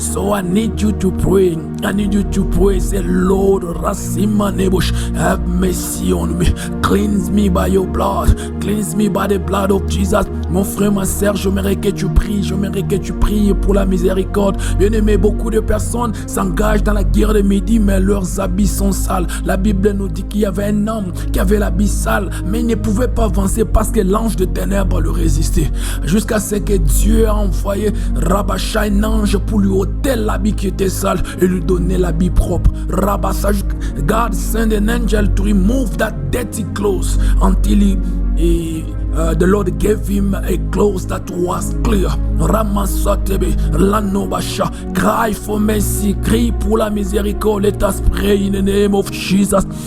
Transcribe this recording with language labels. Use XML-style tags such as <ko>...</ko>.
<en>So I need you to pray. Say, Lord, Rasima Nebush, have mercy on me. Cleanse me by your blood. Cleanse me by the blood of Jesus.</en> <fr>Mon frère, ma sœur, j'aimerais que tu pries. Pour la miséricorde. Bien aimé, beaucoup de personnes s'engagent dans la guerre de midi, mais leurs habits sont sales. La Bible nous dit qu'il y avait un homme qui avait l'habit sale, mais il ne pouvait pas avancer parce que l'ange de ténèbres le résistait. Jusqu'à ce que Dieu a envoyé Rabasha, un ange, pour lui ôter l'habit qui était sale et lui donner l'habit propre.</fr> <en>Rabasha, God sent an angel to remove that dirty clothes until the Lord gave him a clothes that was clear. Ramasatebe, Lanobasha, cry for mercy, cry</en> <fr>pour la miséricorde.</fr> <en>Let us pray in the name of Jesus.</en>